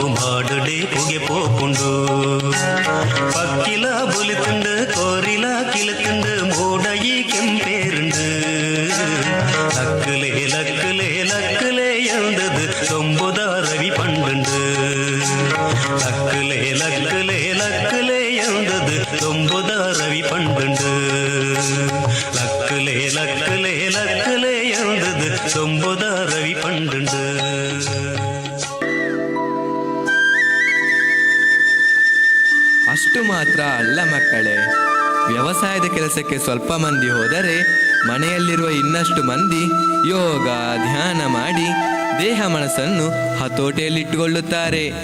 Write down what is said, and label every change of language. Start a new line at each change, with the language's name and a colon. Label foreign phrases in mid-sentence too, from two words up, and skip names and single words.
Tulu: ಮಾಡುಡೆ ಪುಗೆ ಪೋಪುಂಡು ಪಕ್ಕಿಲ ಬುಲಿತುಂಡು ಕೋರಿಲ ಕಿಲತುಂಡು ಮೂಡಯಿ ಕೆಂಪೇರುಂಡು ಲಕ್ಕಲೆ ಲಕ್ಕಲೆ ಲಕ್ಕಲೆ ಎಂದದು ದೊಂಬುದ ರವಿ ಪಂಡುಂಡು ಲಕ್ಕಲೆ ಲಕ್ಕಲೆ ಲಕ್ಕಲೆ ಎಂದದು ದೊಂಬುದ ರವಿ ಪಂಡುಂಡು ಲಕ್ಕಲೆ ಲಕ್ಕಲೆ ಲಕ್ಕಲೆ ಎಂದದು ದೊಂಬುದ ರವಿ ಪಂಡುಂಡು
Kannada: ಅಷ್ಟು ಮಾತ್ರ ಅಲ್ಲ ಮಕ್ಕಳೇ, ವ್ಯವಸಾಯದ ಕೆಲಸಕ್ಕೆ ಸ್ವಲ್ಪ ಮಂದಿ ಹೋದರೆ ಮನೆಯಲ್ಲಿರುವ ಇನ್ನಷ್ಟು ಮಂದಿ ಯೋಗ ಧ್ಯಾನ ಮಾಡಿ ದೇಹ ಮನಸ್ಸನ್ನು ಹತೋಟಿಯಲ್ಲಿಟ್ಟುಕೊಳ್ಳುತ್ತಾರೆ.